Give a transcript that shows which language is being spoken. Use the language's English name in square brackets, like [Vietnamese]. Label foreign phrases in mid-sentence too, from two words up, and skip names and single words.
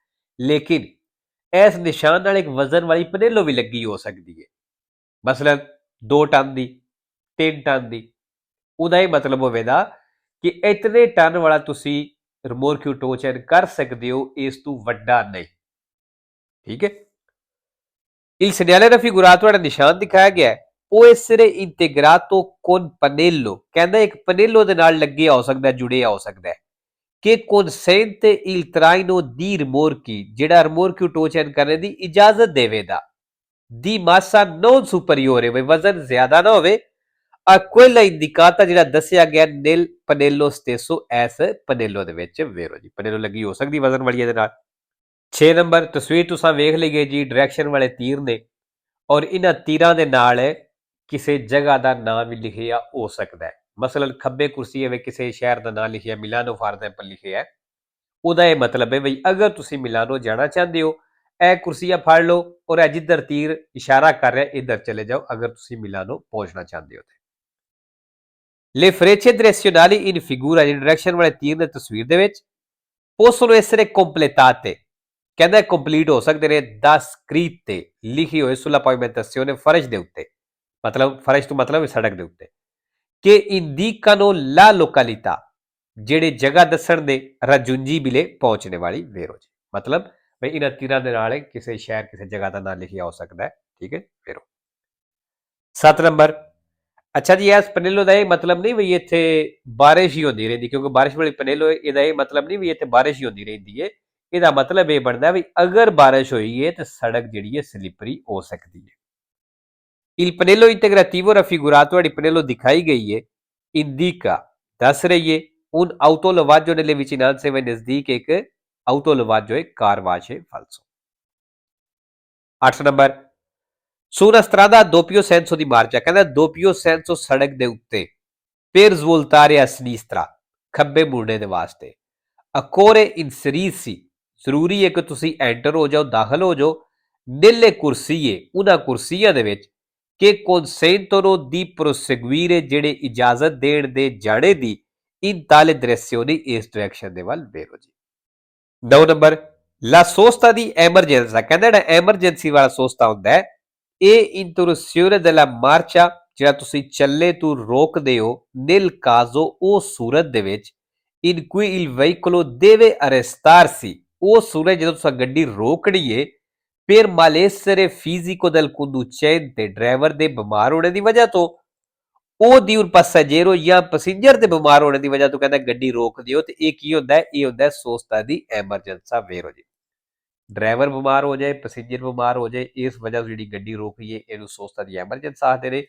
[Punjabi] ਲੇਕਿਨ ਇਸ ਨਿਸ਼ਾਨ ਨਾਲ ਇੱਕ ਵਜ਼ਨ ਵਾਲੀ ਪਨੇਲੋ ਵੀ ਲੱਗੀ ਹੋ ਸਕਦੀ ਹੈ, ਮਸਲਨ 2 ਟਨ ਦੀ, 3 ਟਨ ਦੀ। ਉਹਦਾ ਇਹ ਮਤਲਬ ਹੋਵੇਗਾ ਕਿ ਇਤਨੇ ਟਨ ਵਾਲਾ ਤੁਸੀਂ ਰਿਮੋਰਕਿਓ ਟੋਚਨ ਕਰ ਸਕਦੇ ਹੋ, ਇਸ ਤੋਂ ਵੱਡਾ ਨਹੀਂ। ਠੀਕ ਹੈ, [Italian] il segnale raffigurato [Punjabi] ਜਿਹੜਾ ਨਿਸ਼ਾਨ ਦਿਖਾਇਆ ਗਿਆ ਹੈ ਉਹ [Italian] essere integrato con pannello, [Punjabi] ਕਹਿੰਦਾ ਇੱਕ ਪਨੇਲੋ ਦੇ ਨਾਲ ਲੱਗਿਆ ਹੋ ਸਕਦਾ, ਜੁੜਿਆ ਹੋ ਸਕਦਾ ਹੈ ਕਿ [Italian] consente il traino di rimorchi, [Punjabi] ਜਿਹੜਾ ਰਿਮੋਰਕਿਓ ਟੋਚਨ ਕਰਨ ਦੀ ਇਜਾਜ਼ਤ ਦੇਵੇਗਾ, [Italian] di massa non superiore, [Punjabi] ਬਈ ਵਜ਼ਨ ਜ਼ਿਆਦਾ ਨਾ ਹੋਵੇ, [Italian] a quella indicata [Punjabi] ਜਿਹੜਾ ਦੱਸਿਆ ਗਿਆ [Italian] nel pannello stesso, [Punjabi] ਐਸ ਪਨੇਲੋ ਦੇ ਵਿੱਚ ਵੇਰੋ ਜੀ। ਪਨੇਲੋ ਲੱਗੀ ਹੋ ਸਕਦੀ ਵਜ਼ਨ ਵਾਲੀ ਇਹਦੇ ਨਾਲ। 6 ਨੰਬਰ ਤਸਵੀਰ ਤੁਸੀਂ ਵੇਖ ਲਈਏ ਜੀ, ਡਾਇਰੈਕਸ਼ਨ ਵਾਲੇ ਤੀਰ ਨੇ ਔਰ ਇਹਨਾਂ ਤੀਰਾਂ ਦੇ ਨਾਲ ਕਿਸੇ ਜਗ੍ਹਾ ਦਾ ਨਾਮ ਵੀ ਲਿਖਿਆ ਹੋ ਸਕਦਾ ਹੈ। ਮਸਲਨ ਖੱਬੇ ਕੁਰਸੀ ਵਿੱਚ ਕਿਸੇ ਸ਼ਹਿਰ ਦਾ ਨਾਮ ਲਿਖਿਆ, ਮਿਲਾਨੋ [English] for example [Punjabi] ਲਿਖਿਆ ਹੈ, ਉਹਦਾ ਇਹ ਮਤਲਬ ਹੈ ਬਈ ਅਗਰ ਤੁਸੀਂ ਮਿਲਾਨੋ ਜਾਣਾ ਚਾਹੁੰਦੇ ਹੋ ਇਹ ਕੁਰਸੀਆਂ ਫੜ ਲਓ ਔਰ ਇਹ ਜਿੱਧਰ ਤੀਰ ਇਸ਼ਾਰਾ ਕਰ ਰਿਹਾ ਇੱਧਰ ਚਲੇ ਜਾਓ ਅਗਰ ਤੁਸੀਂ ਮਿਲਾਨੋ ਪਹੁੰਚਣਾ ਚਾਹੁੰਦੇ ਹੋ। [Italian] Le frecce direzionali in figura, [Punjabi] ਜਿਹੜੀ ਡਾਇਰੈਕਸ਼ਨ ਵਾਲੇ ਤੀਰ ਨੇ ਤਸਵੀਰ ਦੇ ਵਿੱਚ, [Italian] possono essere completate, [Punjabi] ਕਹਿੰਦਾ ਕੰਪਲੀਟ ਹੋ ਸਕਦੇ ਨੇ [Italian] da scritte, [Punjabi] ਲਿਖੀ ਹੋਏ [Italian] sulla pavimentazione, [Punjabi] ਫਰਸ਼ ਦੇ ਉੱਤੇ, ਮਤਲਬ ਫਰਸ਼ ਤੋਂ ਮਤਲਬ ਸੜਕ ਦੇ ਉੱਤੇ, ਕਿ [Italian] indicano la località, [Punjabi] ਜਿਹੜੇ ਜਗ੍ਹਾ ਦੱਸਣ ਦੇ raggiungibile, ਪਹੁੰਚਣੇ ਵਾਲੀ ਵੇਰੋ ਜੀ। ਮਤਲਬ ਬਈ ਇਹਨਾਂ ਤੀਰਾਂ ਦੇ ਨਾਲ ਕਿਸੇ ਸ਼ਹਿਰ ਕਿਸੇ ਜਗ੍ਹਾ ਦਾ ਨਾਮ ਲਿਖਿਆ ਹੋ ਸਕਦਾ ਹੈ। ਠੀਕ ਹੈ ਵੇਰੋ। 7 ਨੰਬਰ ਅੱਛਾ ਜੀ, ਇਸ ਪਨੇਲੋ ਦਾ ਇਹ ਮਤਲਬ ਨਹੀਂ ਵੀ ਇੱਥੇ ਬਾਰਿਸ਼ ਹੀ ਹੁੰਦੀ ਰਹਿੰਦੀ, ਕਿਉਂਕਿ ਬਾਰਿਸ਼ ਵਾਲੀ ਪਨੇਲੋ ਇਹਦਾ ਇਹ ਮਤਲਬ ਨਹੀਂ ਵੀ ਇੱਥੇ ਬਾਰਿਸ਼ ਹੀ ਹੁੰਦੀ ਰਹਿੰਦੀ ਹੈ। ਇਹਦਾ ਮਤਲਬ ਇਹ ਬਣਦਾ ਵੀ ਅਗਰ ਬਾਰਿਸ਼ ਹੋਈ ਹੈ ਤਾਂ ਸੜਕ ਜਿਹੜੀ ਹੈ ਸਲਿਪਰੀ ਹੋ ਸਕਦੀ ਹੈ। [Italian] Il pannello integrativo raffigurato, [Punjabi] ਜਿਹੜੀ ਪਨੇਲੋ ਦਿਖਾਈ ਗਈ ਹੈ, indica, ਦੱਸ ਰਹੀ ਹੈ, [Italian] un autolavaggio nelle vicinanze, [Punjabi] ਵੇ ਨਜ਼ਦੀਕ ਇੱਕ autolavaggio ਹੈ, ਕਾਰ ਵਾਸ਼ ਹੈ, ਫਾਲਸੋ। [Italian] 8 ਨੰਬਰ su una strada a doppio senso di marcia, ਕਹਿੰਦਾ doppio senso [Punjabi] ਸੜਕ ਦੇ ਉੱਤੇ, [Italian] per svoltare a sinistra, [Punjabi] ਖੱਬੇ ਮੁੜਨੇ ਦੇ ਵਾਸਤੇ, [Italian] occorre inserirsi, [Punjabi] ਜ਼ਰੂਰੀ ਹੈ ਕਿ ਤੁਸੀਂ ਐਂਟਰ ਹੋ ਜਾਓ, ਦਾਖਲ ਹੋ ਜਾਓ, [Italian] nelle corsie, [Punjabi] ਉਹਨਾਂ ਕੁਰਸੀਆਂ ਦੇ ਵਿੱਚ, [Italian] che consentono di proseguire, [Punjabi] ਜਿਹੜੇ ਇਜਾਜ਼ਤ ਦੇਣ ਦੇ ਜਾਣੇ ਦੀ, [Italian] in tale direzione, [Punjabi] ਇਸ ਡਾਇਰੈਕਸ਼ਨ ਦੇ ਵੱਲ ਵੇਰੋ ਜੀ। [Italian] 9 ਨੰਬਰ la sosta di emergenza, [Punjabi] ਕਹਿੰਦਾ ਜਿਹੜਾ ਐਮਰਜੈਂਸੀ ਵਾਲਾ ਸੋਸਤਾ ਹੁੰਦਾ ਹੈ, ਇਹ [Italian] interruzione della marcia, [Punjabi] ਜਿਹੜਾ ਤੁਸੀਂ ਚੱਲੇ ਤੋਂ ਰੋਕਦੇ ਹੋ, [Italian] nel caso, [Punjabi] ਉਹ ਸੂਰਤ ਦੇ ਵਿੱਚ, [Italian] in cui il veicolo deve arrestarsi, [Punjabi] ਉਹ ਸੂਰਤ ਜਦੋਂ ਤੁਸੀਂ ਗੱਡੀ ਰੋਕਣੀ ਹੈ, [Italian] per malessere fisico del conducente, [Punjabi] ਡਰਾਈਵਰ ਦੇ ਬਿਮਾਰ ਹੋਣੇ ਦੀ ਵਜ੍ਹਾ ਤੋਂ, ਉਹ [Italian] di un passeggero [Punjabi] ਜਾਂ ਪੈਸੇਂਜਰ ਦੇ ਬਿਮਾਰ ਹੋਣੇ ਦੀ ਵਜ੍ਹਾ ਤੋਂ ਕਹਿੰਦਾ ਗੱਡੀ ਰੋਕ ਦਿਓ, ਤੇ ਇਹ ਕੀ ਹੁੰਦਾ ਹੈ? ਇਹ ਹੁੰਦਾ ਹੈ [Italian] sosta di emergenza [Punjabi] ਵੇਰੋ ਜੀ। ਡਰਾਈਵਰ ਬਿਮਾਰ ਹੋ ਜਾਏ, ਪੈਸੇਂਜਰ ਬਿਮਾਰ ਹੋ ਜਾਏ, ਇਸ ਵਜ੍ਹਾ ਤੋਂ ਜਿਹੜੀ ਗੱਡੀ ਰੋਕੀ ਹੈ ਇਹਨੂੰ [Italian] sosta di emergenza [Punjabi] ਆਖਦੇ ਨੇ।